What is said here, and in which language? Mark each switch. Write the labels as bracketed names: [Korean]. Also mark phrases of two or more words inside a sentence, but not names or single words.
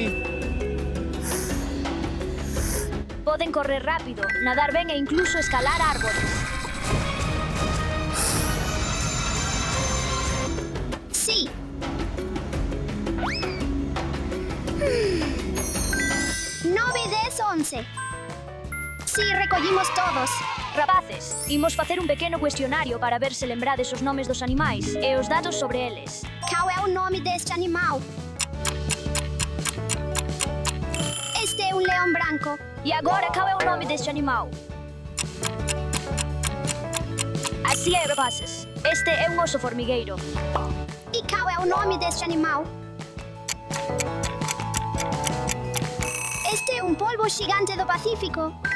[Portuguese] Podem correr rápido, nadar bem e incluso escalar árvores. Sim. 9, 10, 11. Sim, recolhimos todos. [Galician] Rapaces, imos facer un pequeno cuestionario para ver se lembrades os nomes dos animais e os datos sobre eles. [Portuguese] Qual é o nome deste animal? Este é um leão branco. E agora, qual é o nome deste animal? Assim é, rapaces. Este é um osso formigueiro. E qual é o nome deste animal? Este é um polvo gigante do Pacífico.